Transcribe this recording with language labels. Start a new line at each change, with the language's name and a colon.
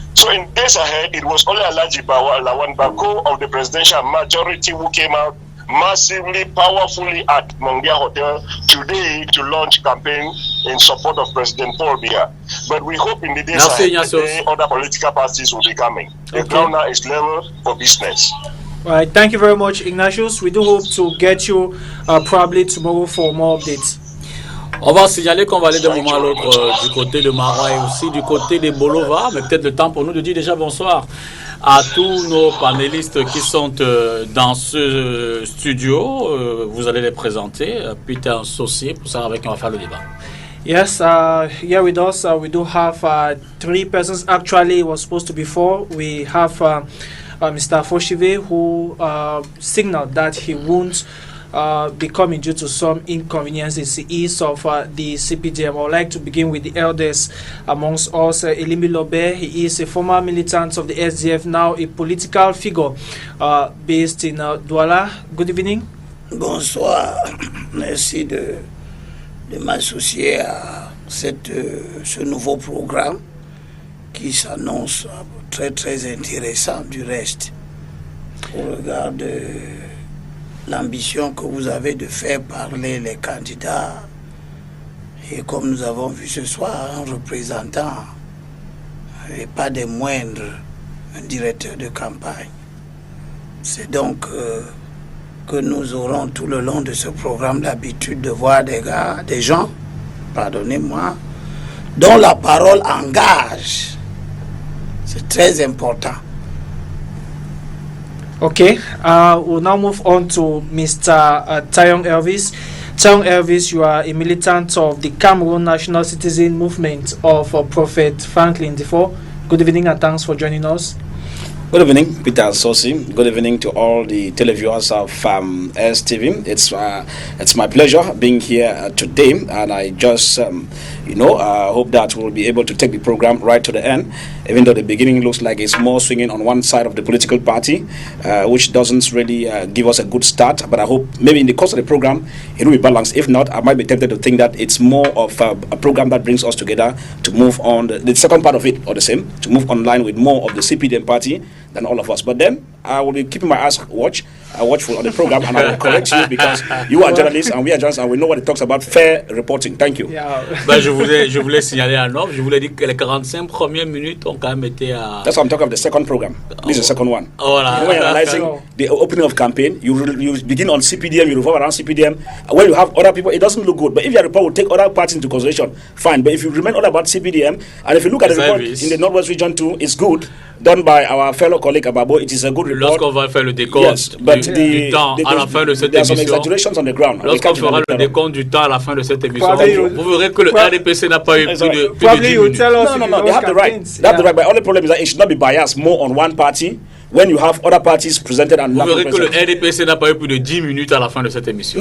English: So in days ahead, it was only Alhaji Lawan Bako of the presidential majority who came out massively, powerfully at Mongia Hotel today to launch campaign in support of President Paul Biya. But we hope in the days ahead, other political parties will be coming. The ground now is level for business. All right, thank you very much, Ignatius. We do hope to get you probably tomorrow for more updates.
French: On va signaler qu'on va aller d'un moment à l'autre du côté de Marois et aussi du côté des Bolova, mais peut-être le temps pour nous de dire déjà bonsoir à tous nos panélistes qui sont dans ce studio. Vous allez les présenter. Peter Saucier, pour savoir avec qui on va faire le débat.
English: Yes, here with us we do have 3 persons. Actually, it was supposed to be 4. We have Mr. Foshive, who signaled that he won't be coming due to some inconveniences. He is of the CPDM. I would like to begin with the elders amongst us. Elimi Lobe, he is a former militant of the SDF, now a political figure based in Douala. Good evening.
French: Bonsoir. Merci de m'associer à ce nouveau programme qui s'annonce très très intéressant du reste au regard de l'ambition que vous avez de faire parler les candidats Et comme nous avons vu ce soir, un représentant, et pas des moindres, un directeur de campagne. C'est donc que nous aurons tout le long de ce programme l'habitude de voir des gens, pardonnez-moi, dont la parole engage. C'est très important.
English: Okay, we'll now move on to Mr. Tayong Elvis. Tayong Elvis, you are a militant of the Cameroon National Citizen Movement of Prophet Franklin Defoe. Good evening and thanks for joining us. Good evening, Peter Sosi. Good evening to all the televiewers of STV. It's my pleasure being here today, and I just, hope that we'll be able to take the program right to the end, even though the beginning looks like it's more swinging on one side of the political party, which doesn't really give us a good start. But I hope maybe in the course of the program, it will be balanced. If not, I might be tempted to think that it's more of a program that brings us together to move on. The second part of it, or the same, to move online with more of the CPDM party than all of us. But then I will be keeping my eyes watchful on the program, and I will correct you because you are journalists and we are journalists and we know what it talks about. Fair reporting. Thank you. Yeah.
French: Je voulais signaler un ordre. Je voulais dire que les 45 premières minutes ont quand même été à...
English: That's what I'm talking about, the second program. This is the second one.
French: Voilà.
English: When you're analyzing the opening of campaign, you begin on CPDM, you revolve around CPDM. When you have other people, it doesn't look good. But if your report will take other parties into consideration, fine. But if you remain all about CPDM, and if you look at the report in the Northwest Region too, it's good. Done by our fellow colleague Ababo, it is a good report.
French: Lorsqu'on va faire le décompte du temps à la fin de cette émission, lorsqu'on fera le décompte du temps à la fin de cette émission, vous verrez que le RDPC n'a pas eu plus de 10 minutes.
English: No, they have the right. They have the right. But the only problem is that it should not be biased more on one party when you have other parties presented and
French: vous verrez que le RDPC n'a pas eu plus de 10 minutes à la fin de cette émission.